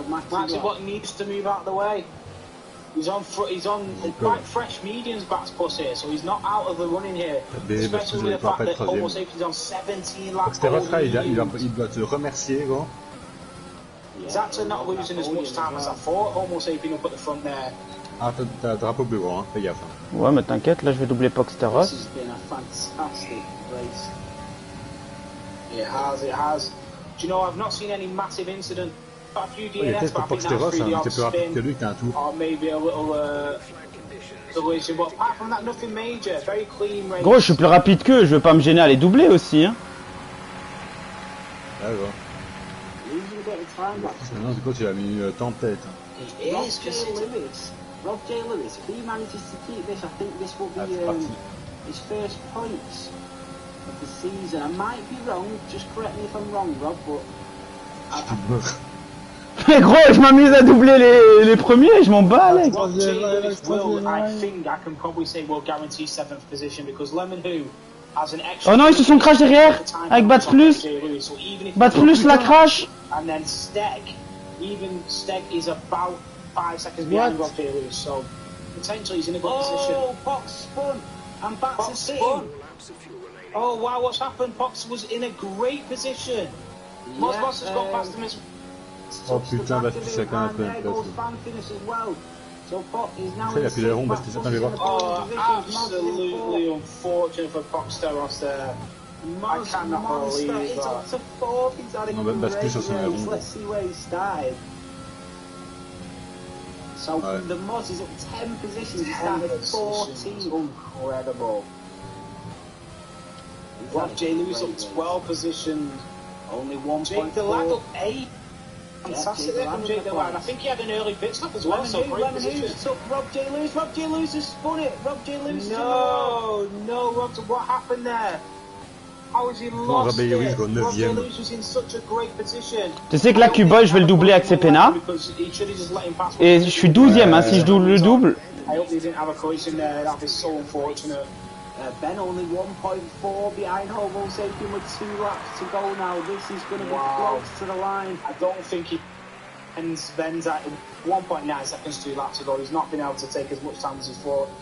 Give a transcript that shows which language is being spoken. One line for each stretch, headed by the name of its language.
English: Maxi Bot needs to move out of the way. He's on quite fresh mediums Batspus here, so he's not out of the running here. Especially with the fact that Homo Sapiens is on 17 laps.
French: Il doit te remercier, gros.
English: He's actually not losing as much time as I thought. Almost opening up at the front there.
French: Ah, t'as le drapeau bleu, hein, fais gaffe. Hein. Ouais, mais t'inquiète, là je vais doubler Poxteros.
English: This has been a fantastic race. It has. Do you know, I've not seen any massive incident. Got a few DNS, but I think that's through the odd spin. Or maybe a little collision. But apart from that, nothing major. Very clean race.
French: Gros, je suis plus rapide qu'eux, je veux pas me gêner à les doubler aussi. Hein. D'accord. Non, du coup, tu as mis tempête.
English: Rob J. Lewis, if he manages to keep this, I think this will be his first points of the season. I might be wrong, just correct me if I'm wrong, Rob, but...
French: Mais gros, je m'amuse à doubler les premiers, je m'en bats, Alex.
English: Rob J. Lewis will, I think I can probably say, will guarantee 7th position because Lemon Who has an extra...
French: Oh non, ils se sont crash derrière, avec Bats Plus. Bats Plus la crash.
English: And then Steg, even Steg is about 5 seconds behind Rob J. Lewis, so potentially he's in a good position. Oh, Pox spun, and Bats is sitting. Oh wow, what's happened? Pox was in a great position. Moss has got past him as
French: Oh putain, Bats Plus a quand même un peu une place. Il a plus les ronds, Bats Plus, attends, je vais voir.
English: Oh, absolutely unfortunate for Poxteros there. I cannot believe that.
French: Non, Bats Plus sur son rond.
English: Let's see where he started. So the Moz is up 10 positions, he started 14. Incredible. Rob J. Lewis up 12 positions. Only 1.4. Jake Delag up 8. Fantastic there from Jake Delag. I think he had an early pit stop as well, so great position. Took Rob J. Lewis. Rob J. Lewis has spun it. Rob J. Lewis. No, Rob, what happened there? How has he lost it? Rob J. Lewis was in such a great position.
French: Tu sais que là, Cuba, je vais le doubler avec Cepena. Et je suis 12ème, hein, si je double le double.
English: I hope he didn't have a collision there. That is so unfortunate. Ben only 1.4 behind Homo Sapien with 2 laps to go now. This is going to be close to the line. I don't think he Ben's at 1.9 seconds 2 laps ago. He's not been able to take as much time as he thought.